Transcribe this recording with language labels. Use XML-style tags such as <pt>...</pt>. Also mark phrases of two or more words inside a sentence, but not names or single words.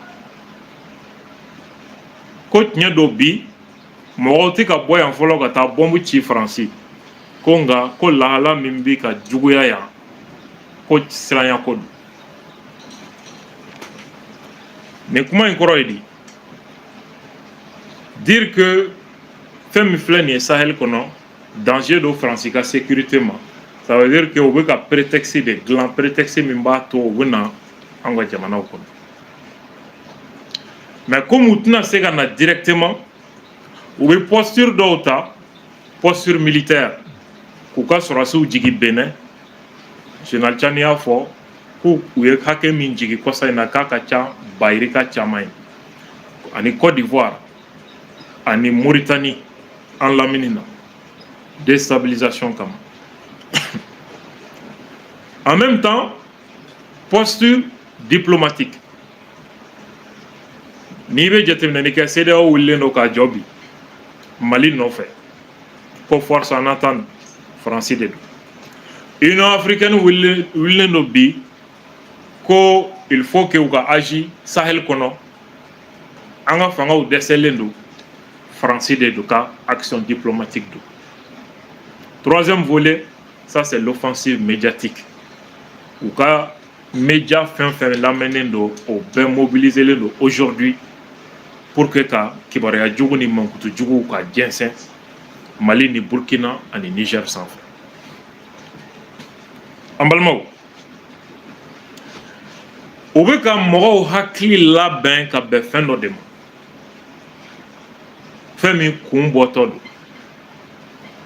<bm>Ko tiɲɛ don bi mɔgɔw tɛ ka bɔ yan fɔlɔ ka taa bɔnbu ci Faransi ko nka ko lahala min bɛ ka juguya yan ko siranya ko don. Nin kuma in kɔrɔ ye</bm> <fr>di dire que</fr> <bm>fɛn min filɛ nin ye Sahel kɔnɔ danger do Faransi ka sécurité ma.</bm> <fr>Ça veut dire que</fr> <bm>o bɛ ka prétexte de dilan prétexte min b'a to o bɛ na an ka jamanaw kɔnɔ.</bm> <fr>Mais comme</fr> <bm>u tɛna se ka na directement u bɛ posture dɔw ta</bm> <fr>posture militaire</fr> <bm>k'u ka sɔrɔdasiw jigin Benin. Général Chani y'a fɔ k'u ye hakɛ min jigin kɔsa in na k'a ka ca bayirika caman ye ani Côte d'Ivoire ani Mauritanie en lamini na déstabilisation kama.</bm> <fr>En même temps, posture diplomatique.</fr> <bm>N'i bɛ jateminɛ kɛ CEDEAO wulilen don k'a jɔ bi Mali nɔfɛ ko</bm> <fr>force en attente</fr> <bm>Faransi de don. Union africaine wulilen don bi ko</bm> <fr>il faut que</fr> <bm>u ka agir Sahel kɔnɔ an ka fangaw dɛsɛlen don Faransi de don ka</bm> <fr>action diplomatique</fr> <bm>don.</bm> <fr>Troisième volet, ça c'est l'offensive médiatique.</fr> <bm>U ka média fɛn fɛn lamɛnnen don o bɛɛ mobiliselen don</bm> <fr>aujourd'hui pour que</fr> <bm>ka kibaruya jugu ni mankutu juguw ka jɛnsɛn Mali ni Burkina ani Niger sanfɛ. An balimaw o bɛ ka mɔgɔw hakili labɛn ka bɛn fɛn dɔ de ma fɛn min kun bɔtɔ don.</bm>